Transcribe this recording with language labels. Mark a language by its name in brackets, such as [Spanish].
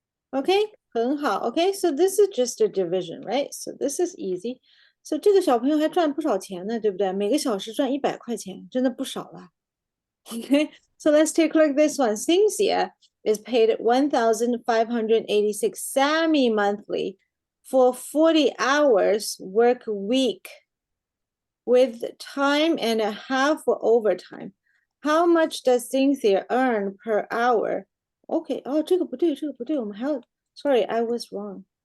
[Chinese] Okay, 很好。 [English] Okay, so this is just a division, right? So this is easy. [Chinese] So 这个小朋友还赚不少钱呢，对不对？每个小时赚100块钱，真的不少了。 [English] Okay, so let's take a look at this one. Cynthia is paid 1,586 semi-monthly for 40 hours work week with time and a half for overtime. How much does Cynthia earn per hour? Okay, [Chinese] 哦，这个不对，我们还要 [English] sorry, I was wrong.